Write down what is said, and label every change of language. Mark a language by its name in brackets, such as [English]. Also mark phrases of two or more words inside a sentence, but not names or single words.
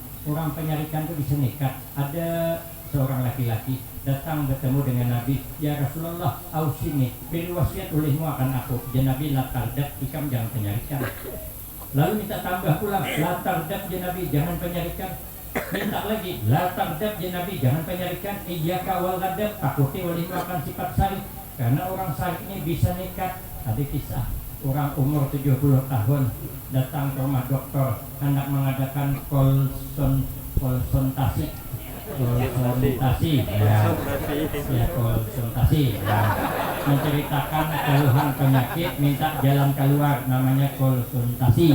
[Indonesian] orang penyarikan itu bisa nekat. Ada seorang laki-laki datang bertemu dengan Nabi, [Arabic] ya Rasulullah, ausini, [Indonesian] beri wasiat olehmu akan aku. [Arabic] Ya Nabi, la tardat, [Indonesian] ikam jangan penyarikan. Lalu minta tambah pula, [Arabic] la tardat ya Nabi, [Indonesian] jangan penyarikan. Minta lagi, [Arabic] la tardat ya Nabi, [Indonesian] jangan penyarikan. [Arabic] Iyyaka wal ghadab, [Indonesian] takuti olehmu akan sifat sari. Karena orang sari ini bisa nekat. Ada kisah orang umur 70 tahun datang ke rumah dokter hendak mengadakan konsultasi menceritakan keluhan penyakit, minta jalan keluar, namanya konsultasi.